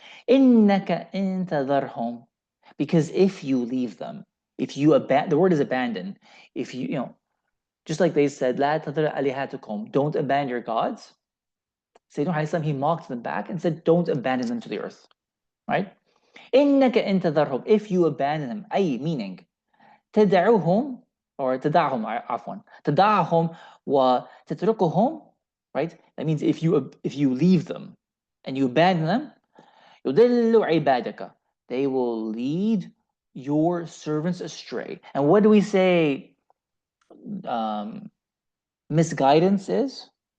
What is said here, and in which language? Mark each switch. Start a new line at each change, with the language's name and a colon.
Arabic: إِنَّكَ إِن تَذَرْهُمْ,
English: because if you leave them, if you abandon, the word is abandon. If you know, just like they said,
Arabic: لَا تَذَرْ آلِهَتَكُمْ,
English: don't abandon your gods. Sayyidina Hasan, he mocked them back and said, don't abandon them to the earth, right?
Arabic: إِنَّكَ إِن تَذَرْهُمْ,
English: if you abandon them, أي meaning, تدعوهم or
Arabic: تدعهم عفوا تدعهم وتتركهم,
English: right? That means if you leave them and you abandon them,
Arabic: يضل عبادك,
English: they will lead your servants astray. And what do we say misguidance is?